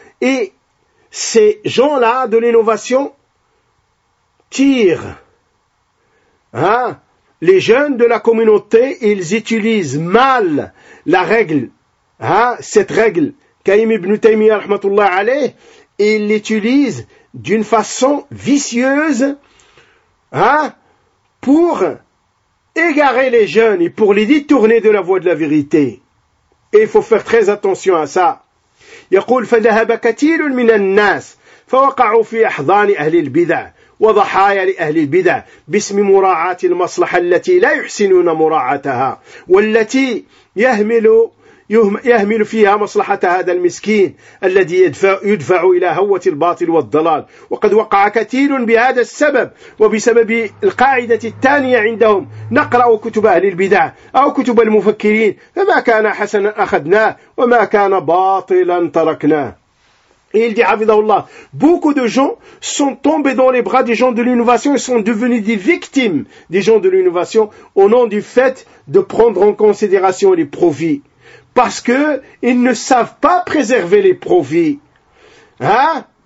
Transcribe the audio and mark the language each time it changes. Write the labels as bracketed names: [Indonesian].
[French] Et ces gens-là de l'innovation tirent, hein, les jeunes de la communauté, ils utilisent mal la règle, hein, cette règle, Qayyim ibn Taymiyyah rahmatullah alayh, ils l'utilisent d'une façon vicieuse, hein, pour égarer les jeunes et pour les détourner de la voie de la vérité. Et il faut faire très attention à ça. [Arabic] يقول فذهب كثير من الناس فوقعوا في احضان اهل البدع وضحايا لأهل البدع باسم مراعاة المصلحة التي لا يحسنون مراعاتها والتي يهمل فيها مصلحة هذا المسكين الذي يدفع إلى هوة الباطل والضلال. وقد وقع كثير بهذا السبب وبسبب القاعدة الثانية عندهم نقرأ كتب أهل البدع أو كتب المفكرين فما كان حسنا أخذناه وما كان باطلا تركناه. [French] Et il dit, Havidahullah, beaucoup de gens sont tombés dans les bras des gens de l'innovation et sont devenus des victimes des gens de l'innovation au nom du fait de prendre en considération les profits. Parce que ils ne savent pas préserver les profits. Hein?